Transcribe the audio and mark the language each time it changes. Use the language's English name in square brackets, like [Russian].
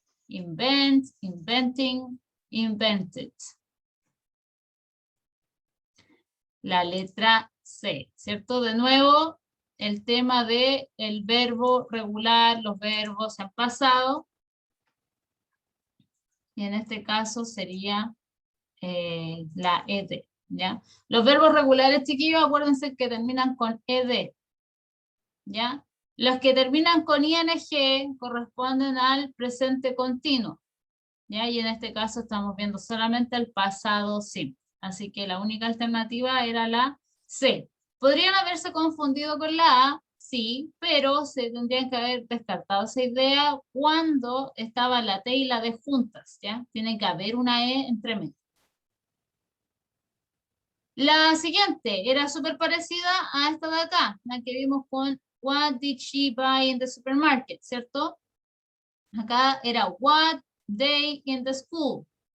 [English] Invent, inventing, invented. [Spanish] La letra C, ¿cierto? De nuevo, el tema de el verbo regular, los verbos en pasado. Y en este caso sería la ED, ¿ya? Los verbos regulares, chiquillos, acuérdense que terminan con ED, ¿ya? Los que terminan con ING corresponden al presente continuo, ¿ya? Y en este caso estamos viendo solamente el pasado simple. Así que la única alternativa era la C. ¿Podrían haberse confundido con la A? Sí, pero se tendrían que haber descartado esa idea cuando estaba la T y la D juntas, ¿ya? Tiene que haber una E entre medio. La siguiente era súper parecida a esta de acá, la que vimos con [English] What did she buy in the supermarket, [Spanish] ¿cierto? Acá era [English] What day in the school.